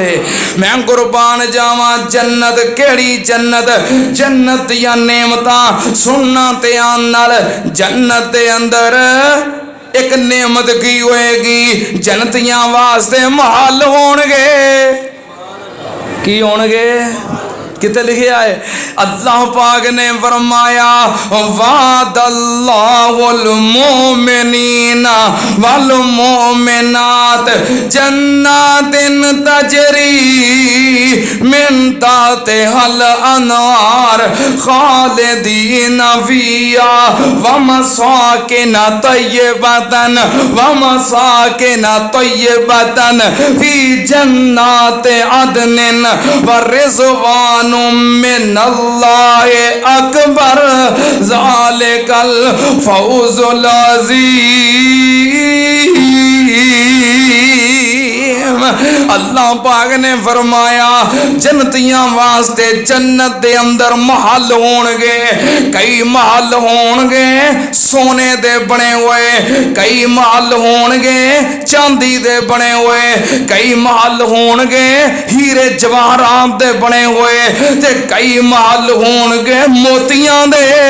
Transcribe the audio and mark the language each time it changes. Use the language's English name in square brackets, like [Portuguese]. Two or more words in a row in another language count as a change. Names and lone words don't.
[Punjabi] ਮੈਂ ਕੁਰਬਾਨ ਜਾਵਾਂ ਜੰਨਤ ਕੇੜੀ ਜੰਨਤ, ਜੰਨਤ ਦੀਆਂ ਨੇਮਤਾਂ ਸੁਣਨਾ ਤੇ ਆਣ ਨਾਲ। ਜੰਨਤ ਦੇ ਅੰਦਰ ਇੱਕ ਨੇਮਤ ਕੀ ਹੋਏਗੀ, ਜੰਨਤੀਆਂ ਵਾਸਤੇ ਮਹਿਲ ਹੋਣਗੇ। ਕੀ ਹੋਣਗੇ? ਕਿਤਨੇ ਲਿਖਾ ਹੈ? ਅੱਲਾਹ ਪਾਕ ਨੇ ਫ਼ਰਮਾਇਆ [Arabic] وعد الله المؤمنين والمؤمنات جنات تجري من تحتها الأنهار خالدين فيها ومساكن طيبة في جنات عدن ورضوان من الله أكبر ذلك الفوز العظيم. [Punjabi] ਅੱਲਾਹ ਪਾਕ ਨੇ ਫ਼ਰਮਾਇਆ ਜੰਨਤੀਆਂ ਵਾਸਤੇ ਜੰਨਤ ਦੇ ਅੰਦਰ ਮਹਿਲ ਹੋਣਗੇ, ਕਈ ਮਹਿਲ ਹੋਣਗੇ ਸੋਨੇ ਦੇ ਬਣੇ ਹੋਏ, ਕਈ ਮਹਿਲ ਹੋਣਗੇ ਚਾਂਦੀ ਦੇ ਬਣੇ ਹੋਏ, ਕਈ ਮਹਿਲ ਹੋਣਗੇ ਹੀਰੇ ਜਵਾਹਰਾਤ ਦੇ ਬਣੇ ਹੋਏ, ਤੇ ਕਈ ਮਹਿਲ ਹੋਣਗੇ ਮੋਤੀਆਂ ਦੇ।